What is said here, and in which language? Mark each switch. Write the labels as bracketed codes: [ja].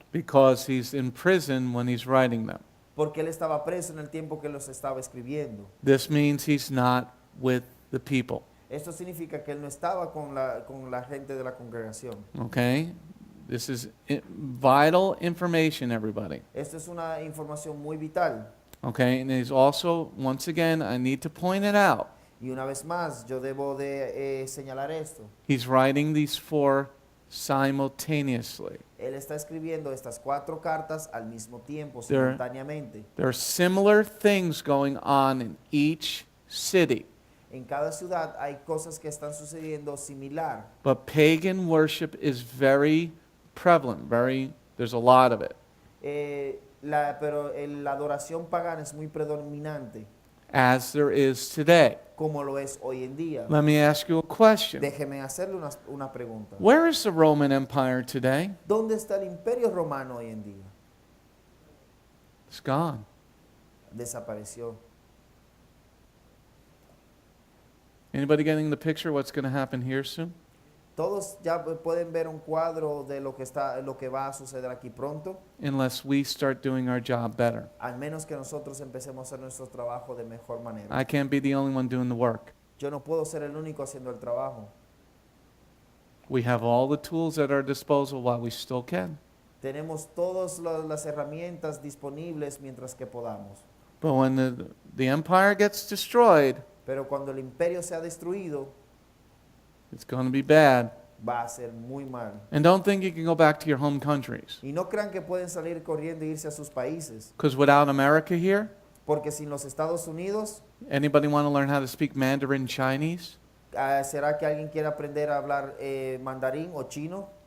[en] Because he's in prison when he's writing them. [es] porque él estaba preso en el tiempo que los estaba escribiendo. [en] This means he's not with the people. [es] Esto significa que él no estaba con la gente de la congregación. [en] Okay? This is vital information, everybody. [es] Esto es una información muy vital. [en] Okay, and he's also, once again, I need to point it out. [es] Y una vez más, yo debo de señalar esto. [en] He's writing these four simultaneously. [es] Él está escribiendo estas 4 cartas al mismo tiempo, [en] There- [es] simultáneamente. [en] There are similar things going on in each city, [es] En cada ciudad hay cosas que están sucediendo similar, [en] but pagan worship is very prevalent, there's a lot of it. [es] pero la adoración pagana es muy predominante, [en] As there is today. [es] como lo es hoy en día. [en] Let me ask you a question. [es] Déjeme hacerle una pregunta. [en] Where is the Roman Empire today? [es] ¿Dónde está el imperio romano hoy en día? [en] It's gone. [es] Desapareció. [en] Anybody getting the picture what's going to happen here soon? [es] Todos ya pueden ver un cuadro de lo que va a suceder aquí pronto, [en] Unless we start doing our job better. [es] al menos que nosotros empecemos a hacer nuestro trabajo de mejor manera. [en] I can't be the only one doing the work. [es] Yo no puedo ser el único haciendo el trabajo. [en] We have all the tools at our disposal while we still can. [es] Tenemos todas las herramientas disponibles mientras que podamos. [en] But when the empire gets destroyed, [es] Pero cuando el imperio sea destruido, [en] it's going to be bad. [es] va a ser muy mal. [en] And don't think you can go back to your home countries. [es] Y no crean que pueden salir corriendo e irse a sus países, [en] Because without America here, [es] porque sin los Estados Unidos, [en] anybody want to learn how to speak Mandarin Chinese? [es] ¿será que alguien quiere aprender a hablar mandarín o chino?